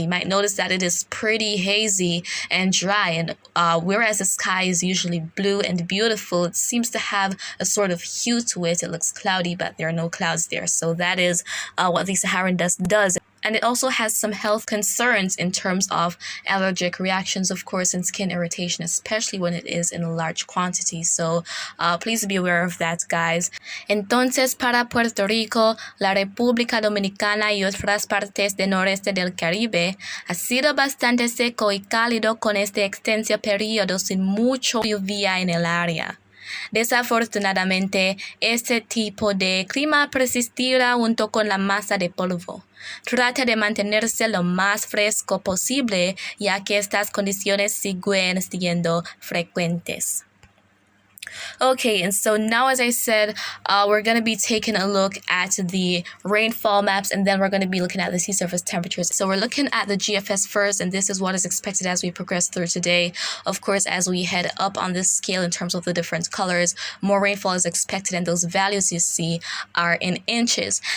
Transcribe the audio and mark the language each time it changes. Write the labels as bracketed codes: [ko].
[en] So you might notice that it is pretty hazy and dry, and whereas the sky is usually blue and beautiful, it seems to have a sort of hue to it. It looks cloudy, but there are no clouds there. So that is what the Saharan dust does. And it also has some health concerns in terms of allergic reactions, of course, and skin irritation, especially when it is in a large quantity. So please be aware of that, guys. [es] Entonces, para Puerto Rico, la República Dominicana y otras partes del noreste del Caribe, ha sido bastante seco y cálido con este extenso periodo sin mucha lluvia en el área. Desafortunadamente, este tipo de clima persistirá junto con la masa de polvo. Trata de mantenerse lo más fresco posible, ya que estas condiciones siguen siendo frecuentes. [en] Okay, and so now, as I said, we're going to be taking a look at the rainfall maps, and then we're going to be looking at the sea surface temperatures. So we're looking at the GFS first, and this is what is expected as we progress through today. Of course, as we head up on this scale in terms of the different colors, more rainfall is expected, and those values you see are in inches.